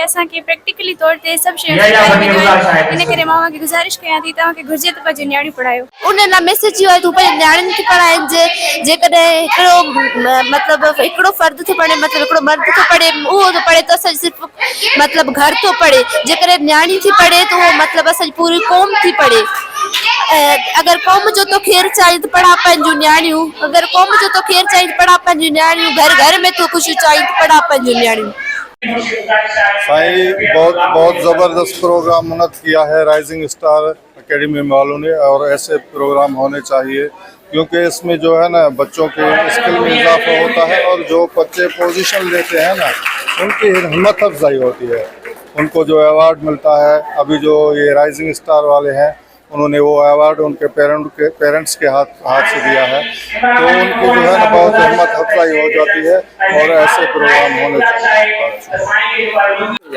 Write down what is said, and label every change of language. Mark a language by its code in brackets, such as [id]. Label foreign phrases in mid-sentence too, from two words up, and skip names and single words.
[sd] असांखे प्रैक्टिकली तौर ते सभु शयूं सेखारियूं वेंदियूं आहिनि। इन करे मां तव्हांखे गुज़ारिश कयां थी तव्हांखे घुर्जे त पंहिंजी नियाणियूं पढ़ायो। उन लाइ मैसेज इहो आहे तूं पंहिंजी नियाणियुनि खे पढ़ाइजे। जेकॾहिं हिकिड़ो हिकिड़ो फर्द थो पढ़े मतिलबु हिकिड़ो मर्द थो पढ़े उहो थो पढ़े त असांजी सिर्फ़ु मतिलबु घर थो पढ़े। जेकॾहिं नियाणी थी पढ़े त उहो मतिलबु असांजी पूरी क़ौम थी पढ़े। अगर कौम जो तो खैर चाहिए तो पढ़ा पंहिंजूं नियाणियूं। अगर कौम जो तो खैर चाहिए तो पढ़ा पंहिंजूं नियाणियूं। घर घर में तो खुशी चाहिए तो पढ़ा पंहिंजूं नियाणियूं। [ur] سائیں بہت زبردست پروگرام منعقد کیا ہے رائزنگ اسٹار اکیڈمی والوں نے، اور ایسے پروگرام ہونے چاہئیں کیونکہ اس میں جو ہے نا بچوں کے اسکل میں اضافہ ہوتا ہے اور جو بچے پوزیشن لیتے ہیں نا ان کی ہمت افزائی ہوتی ہے. ان کو جو ایوارڈ ملتا ہے، ابھی جو یہ رائزنگ اسٹار والے ہیں انہوں نے وہ ایوارڈ ان کے پیرنٹس کے ہاتھ سے دیا ہے، تو ان کی جو ہے نا بہت ہمت افزائی ہو جاتی ہے اور ایسے پروگرام ہونے چاہئیں.